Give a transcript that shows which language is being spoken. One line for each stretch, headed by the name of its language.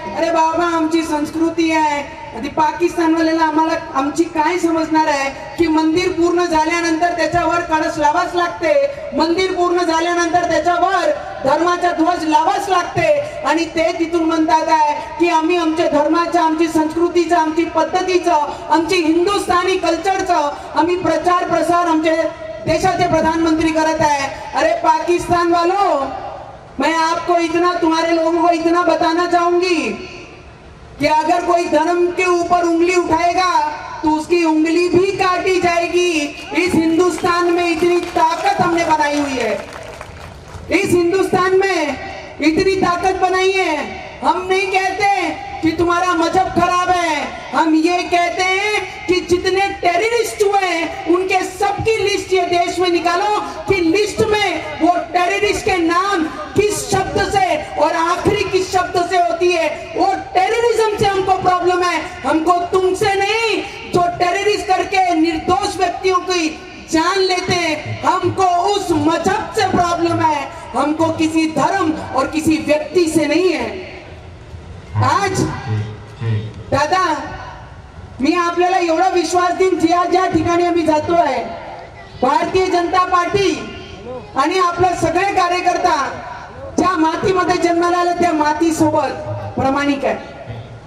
Marathi: अरे बाबा आमची संस्कृती आहे. ती पाकिस्तानवाल्याला आम्हाला आमची काय समजणार आहे की मंदिर पूर्ण झाल्यानंतर त्याच्यावर कळस लावाच लागते, मंदिर पूर्ण झाल्यानंतर त्याच्यावर धर्माचा ध्वज लावाच लागते. आणि ते तिथून म्हणतात आहे की आम्ही आमच्या धर्माच्या, आमची संस्कृतीचं, आमची पद्धतीचं, आमची हिंदुस्थानी कल्चरचं आम्ही प्रचार प्रसार आमचे देशाचे प्रधानमंत्री करत आहे.
Hindi: अरे पाकिस्तान वालों, मैं आपको तुम्हारे लोगों को इतना बताना चाहूंगी कि अगर कोई धर्म के ऊपर उंगली उठाएगा तो उसकी उंगली भी काटी जाएगी. इस हिंदुस्तान में इतनी ताकत हमने बनाई हुई है. इस हिंदुस्तान में इतनी ताकत बनाई है. हम नहीं कहते कि तुम्हारा मजहब खराब है. हम ये कहते हैं कि जितने टेररिस्ट हुए उनके सबकी लिस्ट ये देश में निकालो कि लिस्ट में वो टेररिस्ट के नाम किस शब्द से और आखिरी किस शब्द से होती है. वो टेररिज्म से हमको प्रॉब्लम है. हमको तुमसे नहीं, जो टेररिस्ट करके निर्दोष व्यक्तियों की जान लेते हैं, हमको उस मजहब से प्रॉब्लम है. हमको किसी धर्म और किसी व्यक्ति से नहीं है.
Marathi: आज दादा मी आपल्याला एवढा विश्वास देईन, ज्या ज्या ठिकाणी आम्ही जातोय भारतीय जनता पार्टी आणि आपले सगळे कार्यकर्ता ज्या मातीमध्ये जन्माला आले त्या माती सोबत प्रामाणिक आहे.